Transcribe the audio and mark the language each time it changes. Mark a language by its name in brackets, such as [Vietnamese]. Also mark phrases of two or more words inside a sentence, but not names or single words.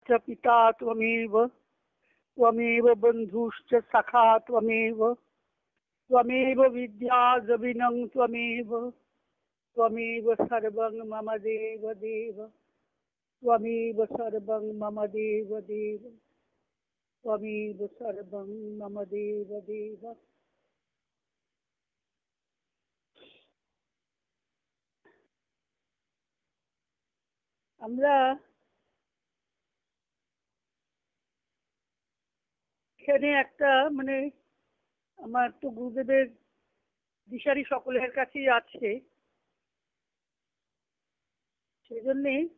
[Sanskrit] च पिता त्वमेव त्वमेव बन्धुश्च सखा त्वमेव त्वमेव विद्या द्रविणं त्वमेव त्वमेव सर्वं मम देव देव त्वमेव सर्वं मम देव देव त्वमेव सर्वं मम देव देव। [Bangla] আমরা এখানে একটা আমার তো গুরুদেবের দিশারি সকলের কাছেই আছে, সেই জন্যে